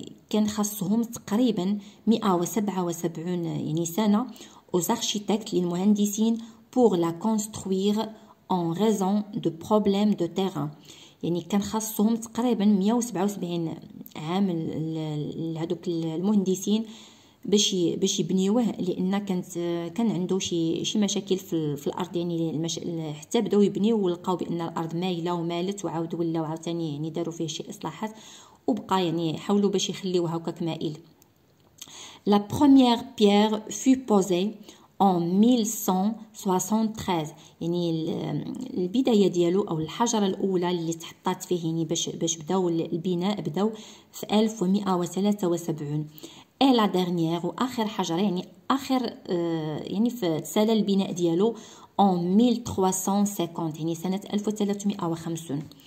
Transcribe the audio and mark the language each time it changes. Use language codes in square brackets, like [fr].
[ar] كان خاصهم تقريبا 177 يعني سنة [fr] aux architectes [ar] للمهندسين [fr] pour la construire en raison de problèmes de terrain. [ar] يعني كان خاصهم تقريبا 177 عام لهذوك المهندسين باش يبنيوه، لان كان عنده شي مشاكل في الارض، يعني حتى بداو يبنيو ولقاو بان الارض مايله ومالت، وعاودوا ولاو عاوتاني يعني داروا فيه شي اصلاحات، وبقى يعني حاولوا باش يخليوه هكاك مائل. [fr] La première pierre fut posée en 1173. [ar] يعني البدايه ديالو او الحجره الاولى اللي تحطات فيه يعني باش بداو البناء بداو في 1173. [fr] et la dernière [ar] واخر حجره يعني اخر يعني في سنه البناء ديالو [fr] en 1350 [ar] يعني سنه 1350.